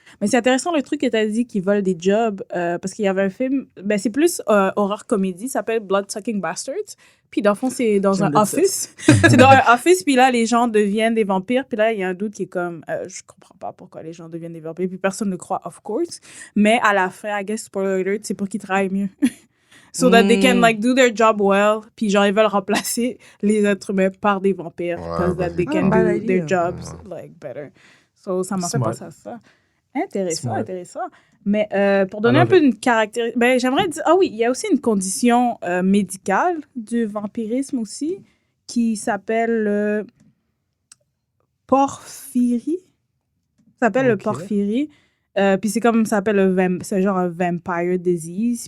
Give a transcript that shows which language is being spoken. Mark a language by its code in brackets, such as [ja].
[fr] Mais c'est intéressant le truc que tu as dit qu'ils volent des jobs, parce qu'il y avait un film, ben c'est plus horreur comédie, ça s'appelle Bloodsucking Bastards. Puis dans le fond, c'est dans un office. C'est dans un office, puis là, les gens deviennent des vampires. Puis là, il y a un doute qui est comme, je comprends pas pourquoi les gens deviennent des vampires. Puis personne ne croit, of course. Mais à la fin, I guess, spoiler alert, c'est pour qu'ils travaillent mieux. [en] So that they can, like, do their job well. [fr] Puis genre, ils veulent remplacer les êtres humains par des vampires. [en] Because that they can do their jobs, like, better. [fr] So, ça m'a fait penser à ça. Intéressant. Mais pour donner un peu une caractéristique, ben, j'aimerais dire, ah oui, il y a aussi une condition médicale du vampirisme aussi qui s'appelle porphyrie. Ça s'appelle le porphyrie. Puis c'est comme ça s'appelle c'est genre un vampire disease.